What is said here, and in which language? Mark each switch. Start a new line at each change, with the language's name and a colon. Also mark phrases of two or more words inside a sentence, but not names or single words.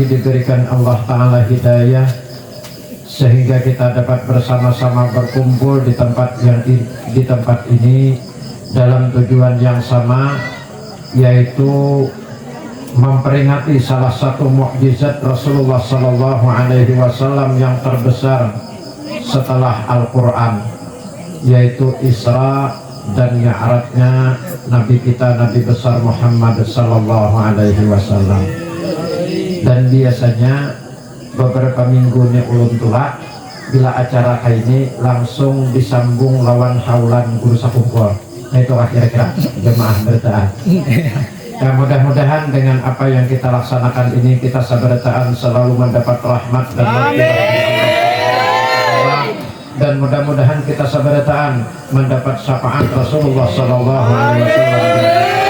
Indonesian: diberikan Allah Ta'ala hidayah, sehingga kita dapat bersama-sama berkumpul di tempat ini dalam tujuan yang sama, yaitu memperingati salah satu mukjizat Rasulullah
Arabic: صلى الله عليه وسلم
Indonesian: yang terbesar setelah Al-Quran, yaitu Isra dan Mi'rajnya Nabi kita, Nabi besar Muhammad
Arabic: صلى الله عليه وسلم.
Banjar: Dan biasanya beberapa minggu ini ulun tulak, bila acara kayak ini langsung disambung lawan haulan guru sakumpul. Nah itu kira-kira jemaah bertahan.
Indonesian: Ya, mudah-mudahan dengan apa yang kita laksanakan ini, kita sabartaan selalu mendapat rahmat dan dan mudah-mudahan kita sabartaan mendapat syafaat Rasulullah
Arabic: صلى الله عليه وسلم.